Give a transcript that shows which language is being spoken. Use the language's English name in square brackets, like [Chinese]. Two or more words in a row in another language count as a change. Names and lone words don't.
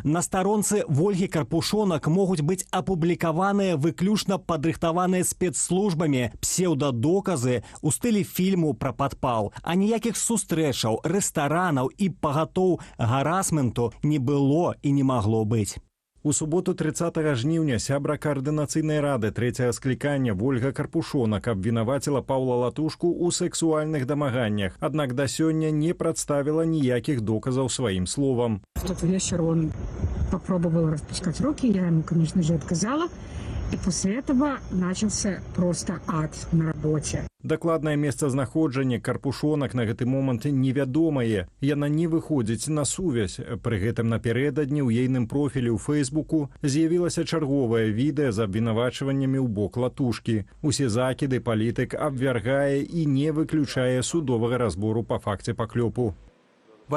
[Belarusian] На старонцы Вольгі Карпушонак могуць быць апублікаваныя выключна падрыхтаваныя спецслужбамі псеўдадоказы ў стылі фільму пра падпал, а ніякіх сустрэчаў, рэстаранаў і пагатоў гарасменту не было і не магло быць. У суботу 30 жніўня сябра каардынацыйнай рады трэцяга склікання Вольга Карпушонак абвінаваціла Паўла Латушку ў сэксуальных дамаганнях, аднак да сёння не прадставіла ніякіх доказаў сваім словам. [Russian] В тот вечер он попробовал распускать руки, я ему, конечно же, отказала. И после этого начался просто ад на работе. [Belarusian] Дакладнае месцазнаходжанне Карпушонак на гэты момант невядомае. Яна не выходзіць на сувязь. Пры гэтым напярэдадні ў ейным профілі ў Фэйсбуку з'явілася чарговае відэа з абвінавачваннямі ў бок Латушкі. Усе закіды палітык абвяргае і не выключае судовага разбору па факце паклёпу.